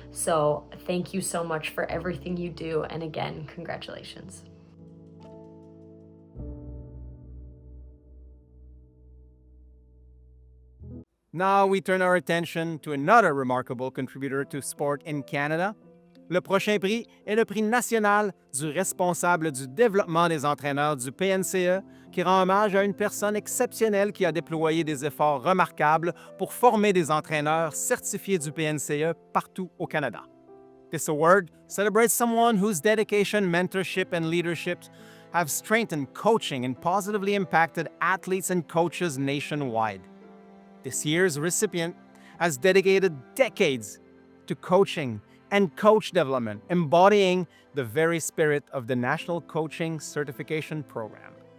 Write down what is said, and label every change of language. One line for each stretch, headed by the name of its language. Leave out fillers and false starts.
English: So thank you so much for everything you do, and again, congratulations. Now we turn our attention to another remarkable contributor to sport in Canada.
French: Le prochain prix est le prix national du responsable du développement des entraîneurs du PNCE, qui rend hommage à une personne exceptionnelle qui a déployé des efforts remarquables pour former des entraîneurs certifiés du PNCE partout au Canada.
English: This award celebrates someone whose dedication, mentorship, and leadership have strengthened coaching and positively impacted athletes and coaches nationwide. This year's recipient has dedicated decades to coaching and coach development, embodying the very spirit of the National Coaching Certification Program.